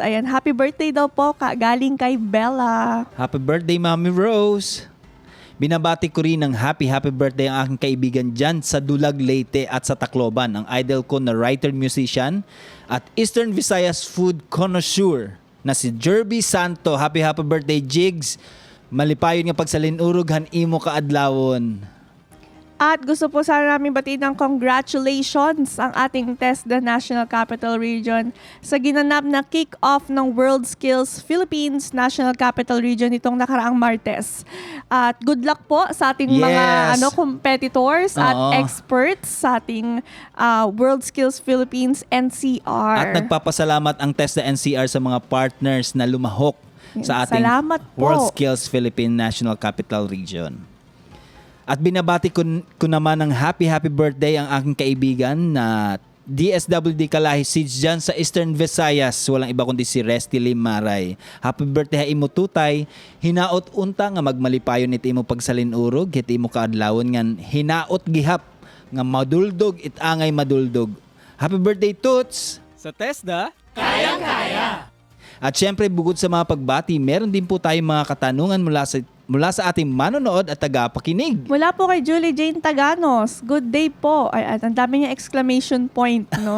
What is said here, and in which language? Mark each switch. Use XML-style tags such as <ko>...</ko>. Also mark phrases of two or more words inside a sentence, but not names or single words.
<tl>Ayan,</tl> <en>happy birthday</en> <tl>daw po galing kay Bella.</tl> <en>Happy birthday Mommy Rose!</en> <tl>Binabati ko rin ng happy birthday ang aking kaibigan dyan sa Dulag, Leyte at sa Tacloban, ang idol ko na writer-musician at Eastern Visayas</tl> <en>food connoisseur</en> <tl>na si Jerby Santo.</tl> <en>Happy birthday, Jigs!</en> <war>Malipayon nga pagsalinurog, imo kaadlawon.</war> <tl>At gusto po sana namin batiin ng congratulations ang ating TESDA National Capital Region sa ginanap na kick-off ng World Skills Philippines National Capital Region itong nakaraang Martes. At</tl> <en>good luck</en> <tl>po sa ating mga competitors at experts sa ating World Skills Philippines NCR. At nagpapasalamat ang TESDA NCR sa mga partners na lumahok sa ating World Skills Philippine National Capital Region. At binabati ko naman ng</tl> <en>happy birthday</en> <tl>ang aking kaibigan na DSWD Kalahi Siege dyan sa Eastern Visayas. Walang iba kundi si Resty Limaray.</tl> <en>Happy birthday</en> <war>imo tutay. Hinaot unta nga magmalipayon iti imo pagsalinurog. Iti imo kaadlawon nga hinaot gihap nga maduldog itangay maduldog.</war> <en>Happy birthday Toots!</en> <tl>Sa TESDA, Kayang-Kaya! At syempre bukod sa mga pagbati, meron din po tayong mga katanungan mula sa ating manonood at tagapakinig. Mula po kay Julie Jane Taganos.</tl> <en>Good day po.</en> <tl>Ay, ang dami niya</tl> <en>exclamation point,</en> <tl>no?</tl>